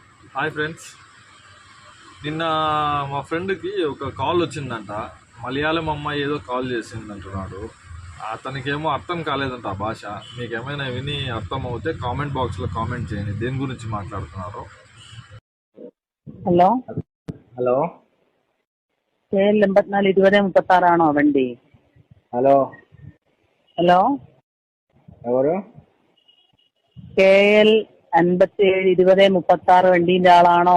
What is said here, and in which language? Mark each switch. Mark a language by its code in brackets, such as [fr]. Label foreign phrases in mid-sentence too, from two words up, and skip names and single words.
[en] Hi friends. [te] నిన్న మా ఫ్రెండ్కి ఒక కాల్ వచ్చిందంట. మలయాళం అమ్మాయి ఏదో కాల్ చేసింది అంటున్నాడు. అతనికేమో అర్థం కాలేదంట ఆ భాష. మీకేమైనా విని అర్థం అవుతే [en] comment box [te] కామెంట్ చేయండి దేని గురించి మాట్లాడుతున్నారు. [ml] ഹലോ ഹലോ KL 84 20 36 വണ്ടി? ഹലോ ഹലോ [te] ఎవరు? [ml] KL 57 20 36 വണ്ടീന്റെ ആളാണോ?